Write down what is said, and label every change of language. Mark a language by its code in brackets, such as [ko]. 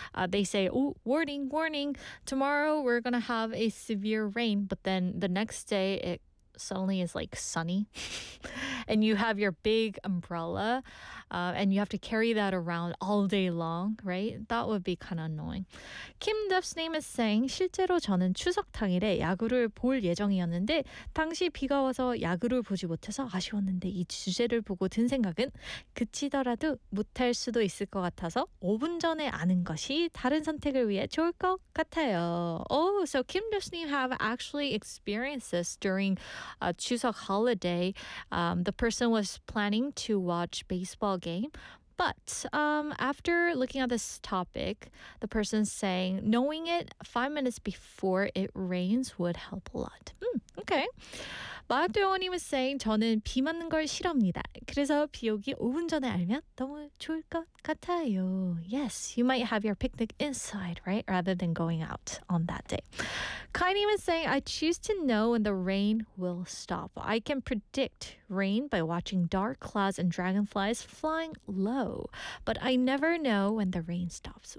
[en] They say, oh, warning, warning, tomorrow we're going to have a severe rain. But then the next day, it suddenly is like sunny. And you have your big umbrella. And you have to carry that around all day long, right? That would be kind of annoying. Kim Duff's name is saying, [ko] 실제로 저는 추석 당일에 야구를 볼 예정이었는데 당시 비가 와서 야구를 보지 못해서 아쉬웠는데 이 주제를 보고 든 생각은 그치더라도 못할 수도 있을 것 같아서 5분 전에 아는 것이 다른 선택을 위해 좋을 것 같아요. [en] Oh, so Kim Duff's name have actually experienced this during a Chuseok holiday. The person was planning to watch baseball game, but after looking at this topic, the person's saying knowing it 5 minutes before it rains would help a lot. Okay. [ko] 마하도영원님 [en] was saying, [ko] 저는 비 맞는 걸 싫어합니다. 그래서 비 오기 5분 전에 알면 너무 좋을 것 같아요. [en] Yes, you might have your picnic inside, right? Rather than going out on that day. Kainim is saying, I choose to know when the rain will stop. I can predict rain by watching dark clouds and dragonflies flying low. But I never know when the rain stops.